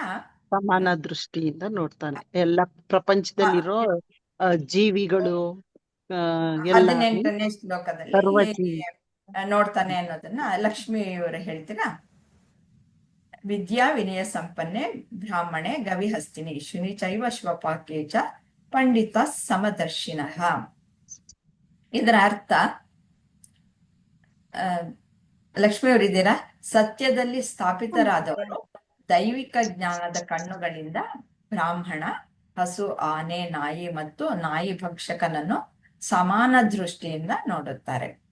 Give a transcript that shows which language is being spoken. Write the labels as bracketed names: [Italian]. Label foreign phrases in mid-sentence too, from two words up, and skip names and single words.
[Kannada] ಸಮಾನ ದೃಷ್ಟಿಯಿಂದ ನೋಡ್ತಾನೆ. ಎಲ್ಲ ಪ್ರಪಂಚದಲ್ಲಿರೋ ಜೀವಿಗಳು ಎಲ್ಲ 18ನೇ ಶ್ಲೋಕದಲ್ಲಿ ನೋಡ್ತಾನೆ ಅನ್ನೋದನ್ನ ಲಕ್ಷ್ಮಿಯವರು ಹೇಳ್ತೀರಾ? [Sanskrit] ವಿದ್ಯಾ ವಿನಯ ಸಂಪನ್ನೆ ಬ್ರಾಹ್ಮಣೆ ಗವಿಹಸ್ತಿನಿ ಶುನಿ ಚೈವ ಶ್ವಪಾಕೆ ಚ ಪಂಡಿತ ಸಮದರ್ಶಿನಃ. ಇದರ ಅರ್ಥ ಲಕ್ಷ್ಮಿಯವರಿದ್ದೀರಾ? [Kannada] ಸತ್ಯದಲ್ಲಿ ಸ್ಥಾಪಿತರಾದವರು ದೈವಿಕ ಜ್ಞಾನದ ಕಣ್ಣುಗಳಿಂದ ಬ್ರಾಹ್ಮಣ, ಹಸು, ಆನೆ, ನಾಯಿ ಮತ್ತು ನಾಯಿ ಭಕ್ಷಕನನ್ನು ಸಮಾನ ದೃಷ್ಟಿಯಿಂದ ನೋಡುತ್ತಾರೆ.